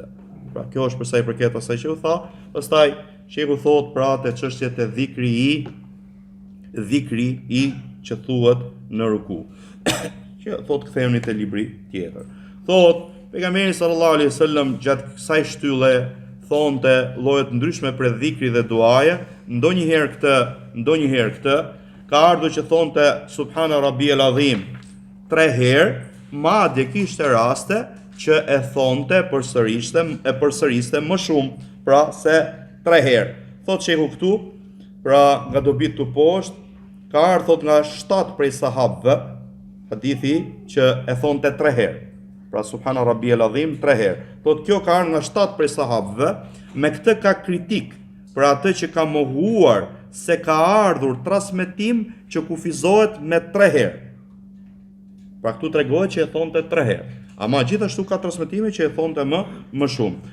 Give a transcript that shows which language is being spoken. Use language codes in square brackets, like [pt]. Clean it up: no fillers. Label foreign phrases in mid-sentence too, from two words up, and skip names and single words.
[sq] Pra kjo është për sa i përket asaj që u tha. Pastaj sheku thot pra te çështjet e dhikri i që thuhet në ruku. Që thot kthehemi te libri tjetër. Thot pejgamberi [ar] صلى الله عليه وسلم [sq] gjatë kësaj shtylle thonte lloje të ndryshme për dhikri dhe duaje, ndonjëherë këtë ka ardhur që thonte [ar] سبحان ربي العظيم [sq] 3 herë, madje kishte raste që e thonte përsëriste më shumë, pra se 3 herë. Thot shehu këtu, pra nga dobit të poshtë, ka ardhur thot nga 7 prej sahabëve, hadithi që e thonte 3 herë. Pra [ar] سبحان ربي العظيم [sq] 3 herë. Thot kjo ka ardhur nga 7 prej sahabëve, me këtë ka kritik për atë që ka mohuar se ka ardhur transmetim që kufizohet me 3 herë. Pra këtu tregohet që e thonte 3 herë. Ama gjithashtu ka transmetime që e thonte më shumë.